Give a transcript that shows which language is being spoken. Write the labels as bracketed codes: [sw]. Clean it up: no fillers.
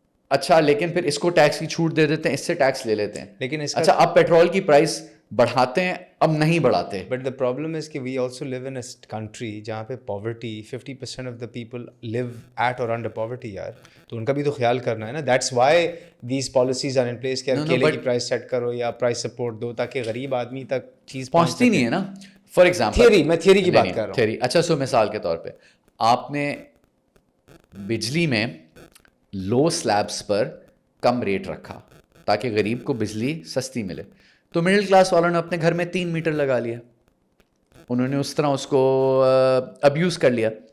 [ur] اچھا لیکن پھر اس کو ٹیکس کی چھوٹ دے دیتے ہیں, اس سے ٹیکس لے لیتے ہیں. لیکن اچھا اب پیٹرول کی پرائس بڑھاتے ہیں, اب نہیں بڑھاتے. [en] but the problem is کہ we also live in a country [ur] جہاں پہ [en] Poverty 50% of the people live at or under poverty. [ur] یار تو ان کا بھی تو خیال کرنا ہے نا. [en] that's why these policies are in place [ur] کہ کیلے کی پرائس سیٹ کرو یا پرائس سپورٹ دو تاکہ غریب آدمی تک چیز پہنچتی نہیں ہے نا. [en] for example [ur] تھیوری, میں تھیوری کی بات کر رہا ہوں. تھیوری, اچھا سو مثال کے طور پہ آپ نے بجلی میں لو سلیبس پر کم ریٹ رکھا تاکہ غریب کو بجلی سستی ملے, تو مڈل کلاس والوں نے اپنے گھر میں 3 میٹر لگا لیا, انہوں نے اس طرح اس کو ابیوز کر لیا.